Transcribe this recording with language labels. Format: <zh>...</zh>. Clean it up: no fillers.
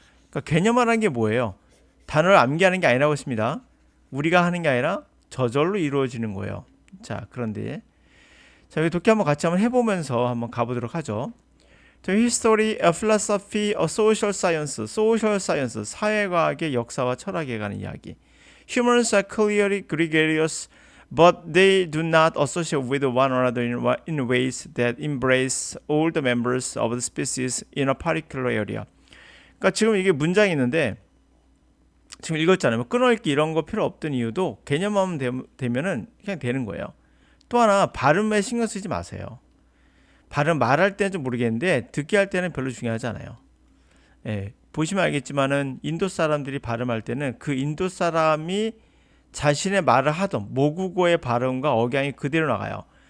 <ko>그러니까 개념화라는 게 뭐예요? 단어를 암기하는 게 아니라고 했습니다. 우리가 하는 게 아니라 저절로 이루어지는 거예요. 자, 그런데 자, 여기 독해 한번 같이 한번 해보면서 한번 가보도록 하죠. 자,</ko> <en>History, Philosophy, Social Science, Social Science,</en> <ko>사회과학의 역사와 철학에 관한 이야기.</ko> <en>Humans are clearly gregarious, but they do not associate with one another in ways that embrace all the members of the species in a particular area.</en> <ko>그러니까 지금 이게 문장이 있는데 지금 읽었잖아요. 끊어읽기 이런 거 필요 없던 이유도 개념화만 되면은 그냥 되는 거예요. 또 하나 발음에 신경 쓰지 마세요. 발음 말할 때는 좀 모르겠는데 듣기 할 때는 별로 중요하지 않아요. 예, 보시면 알겠지만은 인도 사람들이 발음할 때는 그 인도 사람이 자신의 말을 하던 모국어의 발음과 억양이 그대로 나가요.</ko>